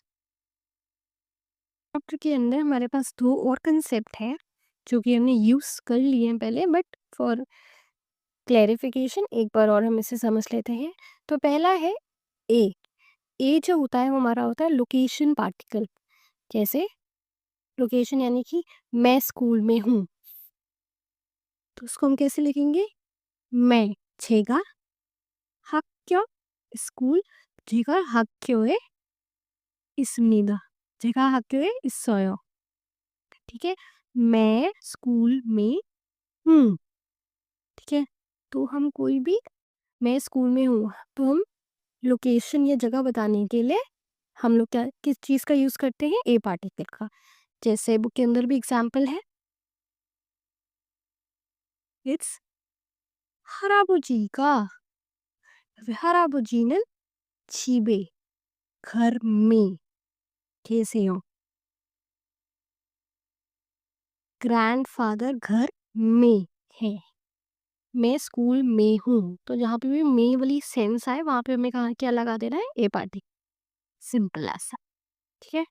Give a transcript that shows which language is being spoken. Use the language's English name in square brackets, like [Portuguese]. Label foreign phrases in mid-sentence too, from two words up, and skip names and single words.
[Hindi] चैप्टर के अंदर हमारे पास 2 और कंसेप्ट हैं जो कि हमने यूज़ कर लिए हैं पहले, [English] but for clarification [Hindi] एक बार और हम इसे समझ लेते हैं। तो पहला है ए। ए जो होता है वो हमारा होता है [English] location particle. [Hindi] जैसे लोकेशन यानी कि मैं स्कूल में हूँ, तो उसको हम कैसे लिखेंगे, मैं [Korean] 제가 학교 [Hindi] स्कूल, [Korean] 제가 학교에 있습니다, 제가 학교에 있어요। [Hindi] ठीक है, मैं स्कूल में हूँ। ठीक है, तो हम कोई भी, मैं स्कूल में हूँ, तो हम लोकेशन या जगह बताने के लिए हम लोग क्या, किस चीज़ का यूज़ करते हैं, ए पार्टिकल का। जैसे बुक के अंदर भी एग्जाम्पल है, [Korean] It's 할아버지가 할아버지는 집에 [Hindi] घर में [Korean] 계세요. [Hindi] ग्रैंडफादर घर में है. मैं स्कूल में हूँ. तो जहाँ पे भी में वाली सेंस आए वहाँ पे हमें कहाँ क्या लगा देना है? ए पार्टी. सिंपल ऐसा. ठीक है.